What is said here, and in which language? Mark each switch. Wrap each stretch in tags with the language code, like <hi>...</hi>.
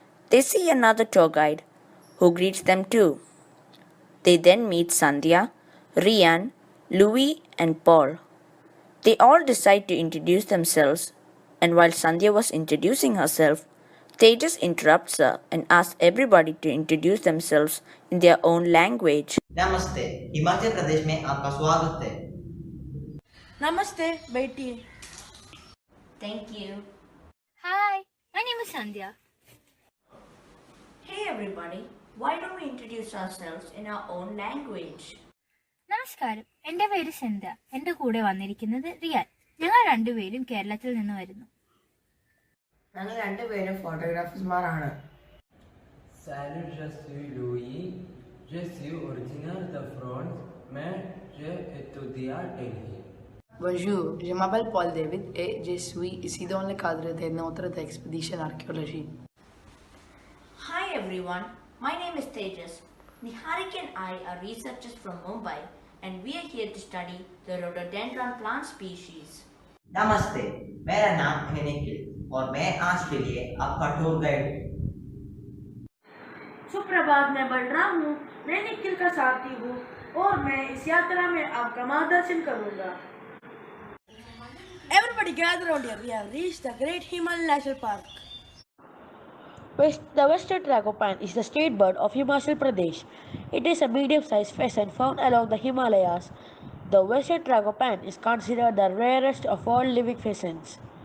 <en>They see another tour guide who greets them too. They then meet Sandhya, Rian, Louis, and Paul. They all decide to introduce themselves, and while Sandhya was introducing herself, Tejas interrupts her and asks everybody to introduce themselves in their own language.</en> <hi>नमस्ते हिमाचल प्रदेश में आपका स्वागत है Namaste, बैठिए.</hi> <en>Thank you. Hi, my name is Sandhya. Hey everybody, why don't we introduce ourselves in our own language?</en> <ml>നമസ്കാരം, എൻ്റെ പേര് സന്ധ്യ. എൻ്റെ കൂടെ വന്നിരിക്കുന്നത് റിയാൻ. ഞങ്ങൾ രണ്ടുപേരും കേരളത്തിൽ നിന്ന് വരുന്നു. ഞങ്ങൾ രണ്ടുപേരും ഫോട്ടോഗ്രാഫേഴ്സ്മാരാണ്.</ml> <fr>Salut, je suis Louis. Je suis originaire de France, mais j'étudie à Delhi. Bonjour, je m'appelle Paul David et je suis ici dans le cadre de notre expédition archéologie.</fr> <en>Hi everyone, my name is Tejas. Niharika and I are researchers from Mumbai and we are here to study the rhododendron plant species.</en> <hi>नमस्ते मेरा नाम है निखिल और मैं आज के लिए आपका टूर गाइड हूँ सुप्रभात, मैं बलराम हूँ. मैं निखिल का साथी हूँ और मैं इस यात्रा में आपका मार्गदर्शन करूँगा.</hi> <en>Everybody gather around here. We have reached the Great Himalayan National Park. The western tragopan is the state bird of Himachal Pradesh. It is a medium-sized pheasant found along the Himalayas. The western tragopan is considered the rarest of all living pheasants.</en>